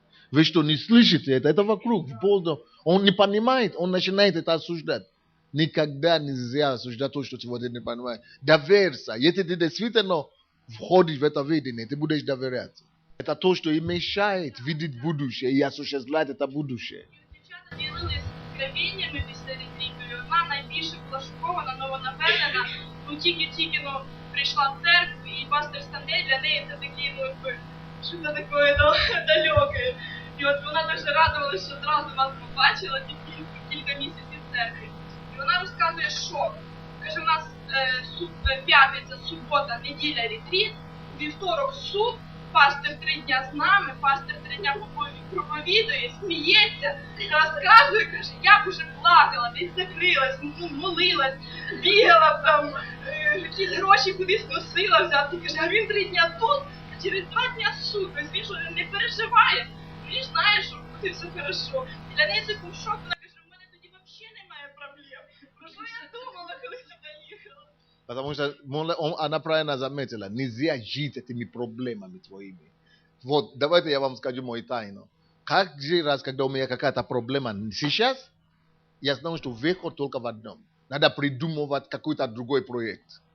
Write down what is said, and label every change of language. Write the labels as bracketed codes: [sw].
[ru] Вы что, не слышите это? Это вокруг. Он не понимает, он начинает это осуждать. Никогда нельзя осуждать то, что человек не понимает. Доверься. Если ты действительно входишь в это видение, ты будешь доверяться. Это то, что и мешает видеть будущее и осуществлять это будущее. [uk] Дівчата ділились откровеннями після ретріту, і одна найбільше була шокована, але вона впевнена, тільки прийшла в церкву, і пастор Стандей для неї це такий, що-то таке далеке. І от вона дуже радувалася, що одразу нас побачила тільки кілька місяців в церкві. І вона розказує, що, каже, у нас п'ятниця, субота, неділя ретріт, вівторок суд, пастор 3 дня з нами, пастор 3 дня проповідує, сміється, розказує, каже, я б уже плакала, десь закрилась, молилась, бігала там, якісь гроші кудись носила взяти, каже, а він 3 дня тут, а через 2 дня суд, тобто він що не переживає, він знає, що буде все хорошо. І для неї це був шок, вона каже, в мене тоді взагалі немає проблем. Про що я думала, коли сюди їхала? [ru] Потому что она правильно заметила, нельзя жить этими проблемами твоими. Вот, давайте я вам скажу мою тайну. Каждый раз, когда у меня какая-то проблема сейчас, я знаю, что выход только в одном. Надо придумывать какой-то другой проект.